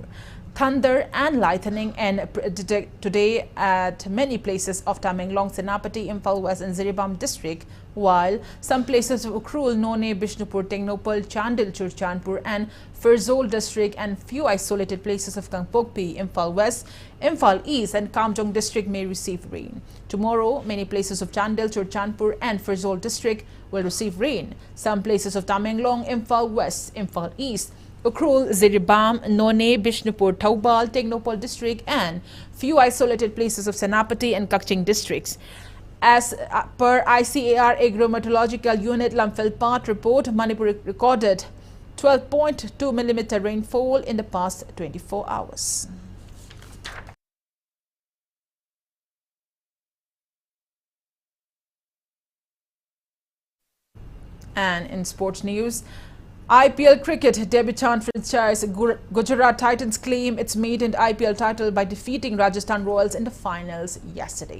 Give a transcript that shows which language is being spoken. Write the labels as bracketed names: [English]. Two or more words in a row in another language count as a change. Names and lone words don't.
[English] Thunder and lightning and today at many places of Tamenglong, Senapati, Imphal West and Ziribam district, while some places of Ukhrul, None, Bishnupur, Tengnopal, Chandil, Churchandpur and Ferjol district and few isolated places of Kangpokpi, Imphal West, Imphal East and Kamjong district may receive rain. Tomorrow, many places of Chandil, Churchandpur and Ferjol district will receive rain. Some places of Tamenglong, Imphal West, Imphal East, Ukhrul, Ziribam, None, Bishnupur, Taubal, Tengnopal district and few isolated places of Senapati and Kakching districts. As per ICAR Agro-Meteorological Unit Lamphilpat report, Manipur recorded 12.2 mm rainfall in the past 24 hours. And in sports news, IPL cricket debutant franchise Gujarat Titans claim its maiden IPL title by defeating Rajasthan Royals in the finals yesterday.